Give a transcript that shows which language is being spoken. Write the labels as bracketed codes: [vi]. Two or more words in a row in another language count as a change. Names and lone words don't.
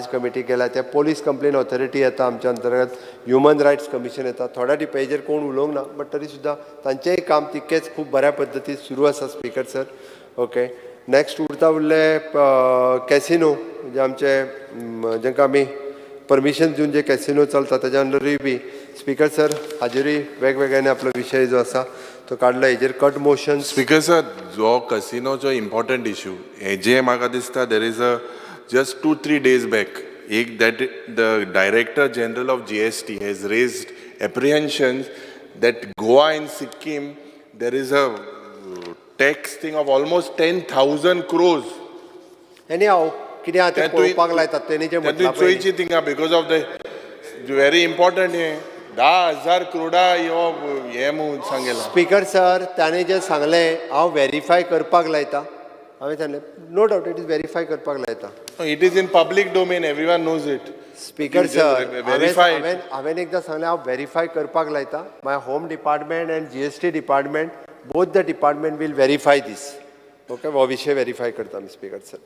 [kok] कमिटी केल्या ते [en] police complaint authority [kok] येता आमच्या अंतर्गत [en] human rights commission [kok] येता थोड्या हेजेर कोण उलोवंक ना बट तरी सुद्दां तांचेंय काम तितकेंच खूब बऱ्या पद्दतीन सुरू आसा [en] Speaker sir okay next [kok] उरता उरले कॅसिनो म्हणजे आमचे जांकां आमी परमिशन दिवन जे कॅसिनो चलता तेज्या अंडरूय बी स्पीकर सर हाजेरूय वेगवेगळ्याने आपलो विशय जो आसा तो काडला हेजेर [en] cut motion Speaker sir [kok] जो कसिनोचो इम्पॉर्टंट इश्यू हेजे म्हाका दिसता [en] there is a just 2-3 days back that the Director General of GST has raised apprehensions that Goa and Sikkim there is a tax thing of almost 10,000 crores. Anyhow, [kok] कितें ते पळोवपाक लायतात तेणी जे म्हटलां चोयची थिंगा [en] because of the very important 10,000 crore [kok] हे म्हणून सांगलें स्पीकर सर ताणें जे सांगलें हांव व्हेरीफाय करपाक लायता हांवें सांगलें [en] no doubt it is [kok] व्हेरीफाय करपाक लायता [en] it is in public domain everyone knows it [kok] स्पीकर सर हांवें एकदां सांगलें हांव व्हेरीफाय करपाक लायता [en] my home department and GST department both the department will verify this okay [kok] हो विशय व्हेरीफाय करता आमी स्पीकर